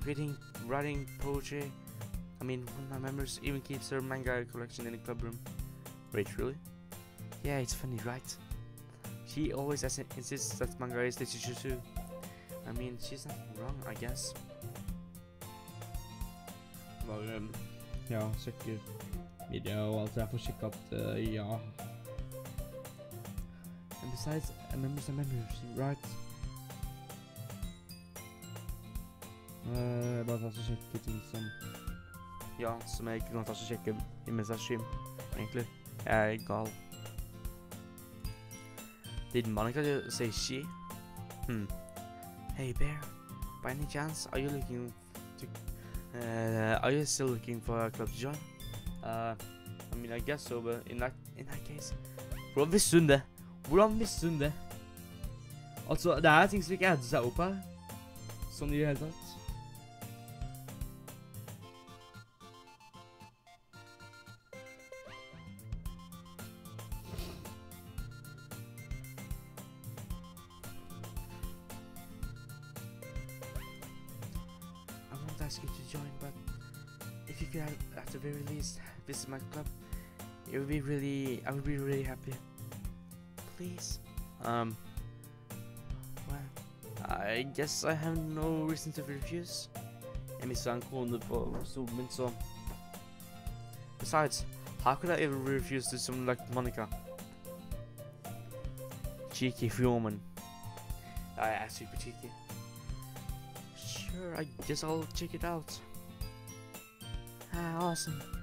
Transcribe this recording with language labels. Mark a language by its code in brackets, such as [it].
[en] Reading, writing, poetry. I mean, one of my members even keeps her manga collection in the club room. Wait, really? Yeah, it's funny, right? She always insists that manga is literature too. I mean, she's not wrong, I guess. [no] Ja, sjekker video og alt, så jeg får sjekke at, ja. [en] And besides, members are members, right? [no] Bare ta så sjekke ting som... Ja, som jeg ikke kan ta så sjekke mens jeg stream, egentlig. Jeg er gal. [en] Did Monica say she? Hey Bear, by any chance, are you looking to... are you still looking for a club to join? I mean, I guess so, but in that case... [no] Hvordan visste hun det? Hvordan visste hun det? Altså, det er ting som ikke adder seg opp her. Sånn i det hele tatt. [en] Ask you to join, but if you could at the very least visit my club, I would be really happy. Please. Well, I guess I have no reason to refuse. [no] Jeg mistet en krone på stolen min, så... [en] Besides, how could I ever refuse to someone like Monica? Cheeky woman. Super cheeky. Sure, I guess I'll check it out. Ah, awesome.